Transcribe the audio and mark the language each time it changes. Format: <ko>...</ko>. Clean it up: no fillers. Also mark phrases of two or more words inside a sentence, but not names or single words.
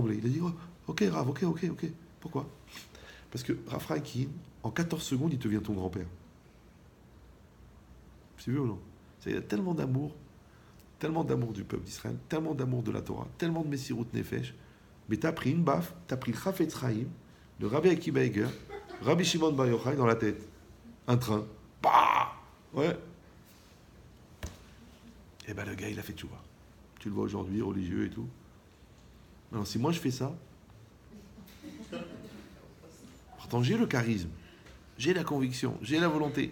<fr>Il a dit, oh, ok, Rav, ok. Pourquoi? Parce que Rav Frankin, en 14 secondes, il devient ton grand-père. C'est vu ou non? Il y a tellement d'amour du peuple d'Israël, tellement d'amour de la Torah, tellement de</fr> <he>מסירות נפש.</he> <fr>Mais t'as pris une baffe, t'as pris le Chafetz Chaim, le Rabbi Akiba Eiger, Rabbi Shimon Bar Yochai dans la tête. Un train. Bah ouais. Et ben le gars, il a fait tchouva. Tu le vois aujourd'hui, religieux et tout. Alors si moi je fais ça, pourtant j'ai le charisme, j'ai la conviction, j'ai la volonté.</fr>